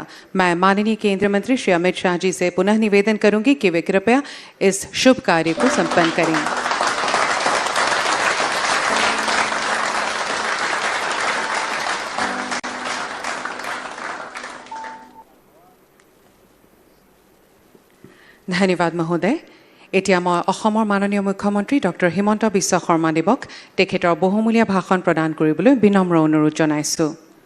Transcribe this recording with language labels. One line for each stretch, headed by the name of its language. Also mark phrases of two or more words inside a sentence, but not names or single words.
Hindi: मैं माननीय केंद्रीय मंत्री श्री अमित शाह जी से पुनः निवेदन करूंगी कि वे कृपया इस शुभ कार्य को संपन्न करें। धन्यवाद महोदय।
Assamese: এতিয়া মই অসমৰ মাননীয় মুখ্যমন্ত্ৰী ডক্টৰ হিমন্ত বিশ্ব শৰ্মা দেৱক তেখেতৰ বহুমূলীয়া ভাষণ প্ৰদান কৰিবলৈ বিনম্ৰ অনুৰোধ জনাইছোঁ।